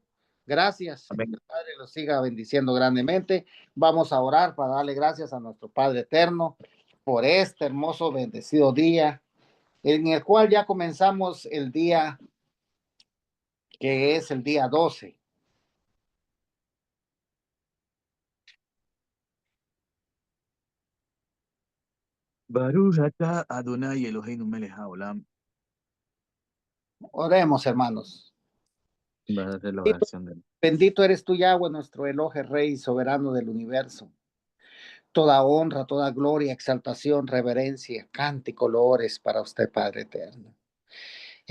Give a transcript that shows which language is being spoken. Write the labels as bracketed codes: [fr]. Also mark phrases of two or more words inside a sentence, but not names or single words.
[es] Gracias. Que el Padre los siga bendiciendo grandemente. Vamos a orar para darle gracias a nuestro Padre eterno por este hermoso, bendecido día, en el cual ya comenzamos el día que es el día 12. [he] ברוך אתה אדוני אלוהינו מלך העולם. [es] Oremos, hermanos. Vas a hacer la oración del... Bendito eres tú, Yahweh, nuestro Elohe, Rey soberano del universo. Toda honra, toda gloria, exaltación, reverencia, cántico, loores para usted, Padre eterno.